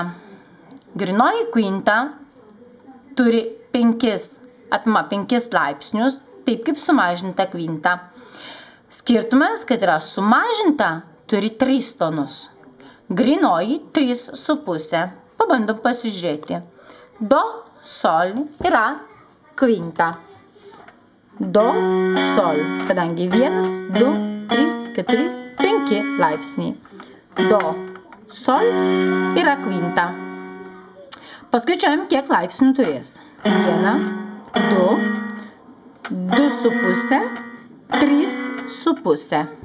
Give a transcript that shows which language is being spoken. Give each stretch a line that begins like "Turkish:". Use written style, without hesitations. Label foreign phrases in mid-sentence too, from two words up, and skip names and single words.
Lithuanian: Grynoji kvinta turi apima 5 laipsnius, taip kaip sumažinta kvinta. Skirtumas, kad yra sumažinta, turi 3 tonus. Grynoji 3,5. Pabandom pasižiūrėti. Do, sol yra kvinta. Do, sol, kadangi 1, 2, 3, 4, 5 laipsniai. Do, sol yra kvinta. Paskaičiuojam, kiek laipsnių turės. 1, 2, 2,5, 3,5.